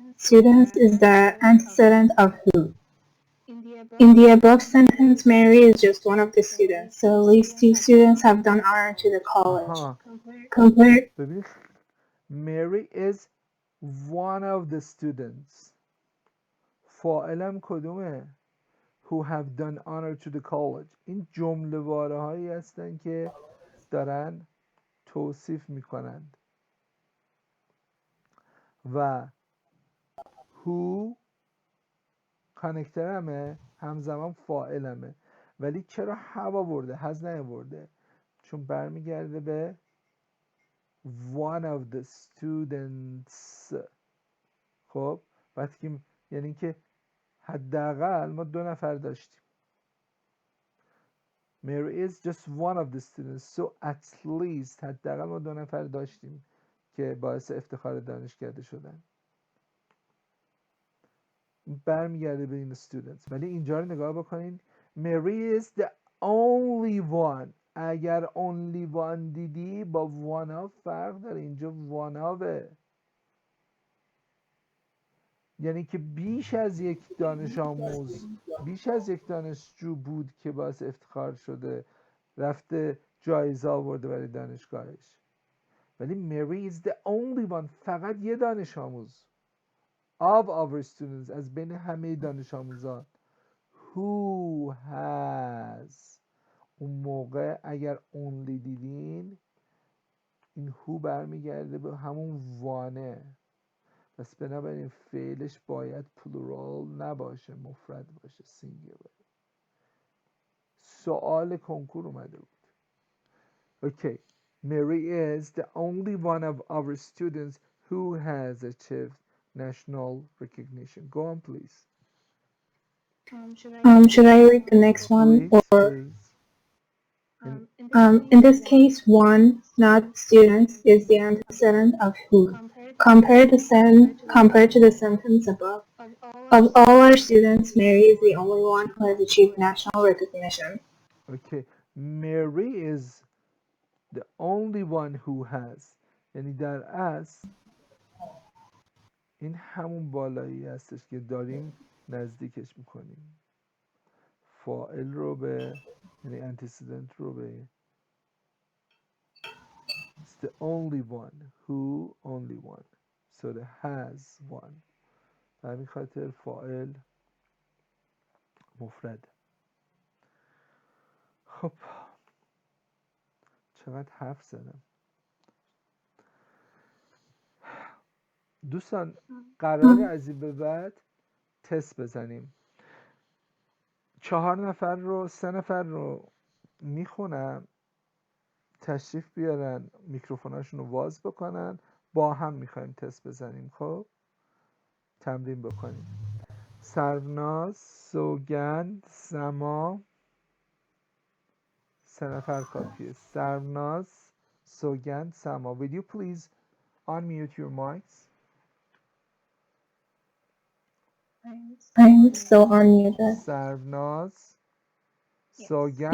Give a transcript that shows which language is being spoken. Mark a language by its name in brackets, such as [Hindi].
[English] Students is the antecedent of who. In the above sentence, Mary is just one of the students, so at least two students have done honor to the college. آها Compare [Persian] ببین [English] Mary is one of the students. [Persian] فاعلم کدومه؟ [English] Who have done honor to the college. [Persian] این جمله واره هایی هستن که دارن توصیف میکنند و who کانکترمه، همزمان فاعلمه، ولی چرا have آورده has نیاورده؟ چون برمیگرده به one of the students. خب وقتی که یعنی که حداقل ما 2 نفر داشتیم. [English] Mary is just one of the students, so at least [Persian] حداقل ما 2 نفر داشتیم که باعث افتخار دانشکده شدن. برمیگرده به این students. ولی اینجا رو نگاه بکنین. [English] Mary is the only one. [Persian] اگر only one دیدی با one of فرق داره. اینجا one ofه. یعنی که بیش از یک دانش آموز، بیش از یک دانشجو بود که باعث افتخار شده رفته جایزه آورده برای دانشگاهش. ولی [English] Mary is the only one. [Persian] فقط یه دانش آموز [English] of our students، [Persian] از بین همه دانش آموزان، [English] who has. [Persian] اون موقع اگر only دیدین این who برمیگرده به همون وانه، پس بنابراین فعلش باید پلورال نباشه، مفرد باشه، سینگولر. سوال کنکور اومده بود. [English] Okay. Mary is the only one of our students who has achieved national recognition. Go on, please. should I read the next one Please, or please. in this case one, not students, is the antecedent of who. Compare to the sentence above. Of all our students, Mary is the only one who has achieved national recognition. Okay. Mary is the only one who has. [Persian] یعنی در اصل این همون بالایی هستش که داریم نزدیکش میکنیم. فاعل رو به یعنی antecedent رو به it's the only one who only one so the has one. به همین خاطر فاعل مفرد. خب چقدر حرف زدم دوستان. قراره از این به بعد تست بزنیم. 4 نفر رو 3 نفر رو میخونم، تشریف بیارن میکروفوناشون رو باز بکنن، با هم میخوایم تست بزنیم. خب تمرین بکنیم. سرناز، سوگند، سما. 3 نفر کافیه. سرناز، سوگند، سما. [English] Will you please unmute your mics? I'm still unmuted. [Persian] سرناز، سوگند and